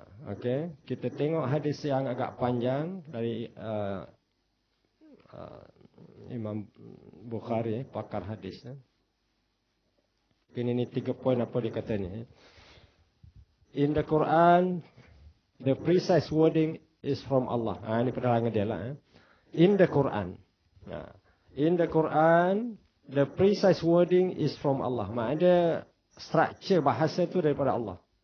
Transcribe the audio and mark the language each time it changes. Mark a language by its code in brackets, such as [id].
[ms] Okey, kita tengok hadis yang agak panjang dari Imam Bukhari, pakar hadis. Ini 3 poin apa dia kata ni. [en] In the Quran, the precise wording is from Allah. [ms] Ini penerangan dia lah. [en] In the Quran. In the Quran, the precise wording is from Allah. [ms] Maknanya struktur bahasa itu daripada Allah.